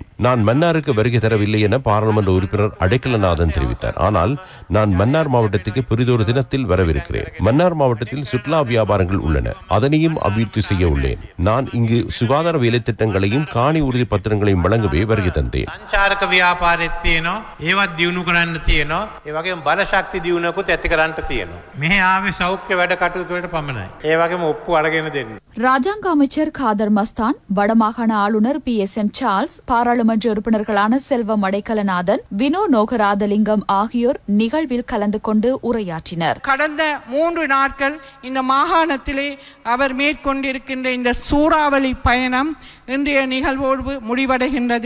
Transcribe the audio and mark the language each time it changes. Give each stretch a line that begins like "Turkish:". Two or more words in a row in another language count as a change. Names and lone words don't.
Tamil: நான் மன்னாருக்கு வருகை தரவில்லை என பாராளுமன்ற உறுப்பினர் அடைக்கலநாதன் தெரிவித்தார். ஆனால் நான் மன்னார் மாவட்டத்துக்கு பெரிதொரு தினத்தில் வரவிருக்கிறேன். மன்னார் மாவட்டத்தில் சுற்றுலா வியாபாரங்கள் உள்ளன. அதனையும் அபிவிருத்தி செய்ய உள்ளேன். நான் இங்கு சுகாதார வேலை திட்டங்களையும் காணி உறுதி பத்திரங்களையும் வழங்கவே வருகை தந்தேன்.
Sinhala: සංචාරක ව්‍යාපාරෙත් තියෙනවා, ඒවත් දියුණු කරන්න තියෙනවා, ඒ වගේම බල ශක්ති දියුණුවකුත් ඇති කරන්න තියෙනවා. මෙහි ආවේ සෞඛ්‍ය වැඩ කටයුතු වලට පමණයි. ඒ වගේම ඔප්පු අරගෙන දෙන්න.
Tamil: ராஜாங்க அமைச்சர் காதர் மஸ்தான், வடமாகாண ஆளுநர் PSN சார்ல்ஸ், பாராளுமன்ற உறுப்பினர்களான செல்வம் அடைக்கலநாதன், வினோ நோகராதலிங்கம் ஆகியோர் நிகழ்வில் கலந்து கொண்டு உரையாற்றினர். கடந்த 3 நாட்கள் இந்த மாகாணத்திலே அவர் மேற்கொண்டிருக்கின்ற இந்த சூறாவளி பயணம் இன்றைய நிகழ்வோடு முடிவடைகின்றது.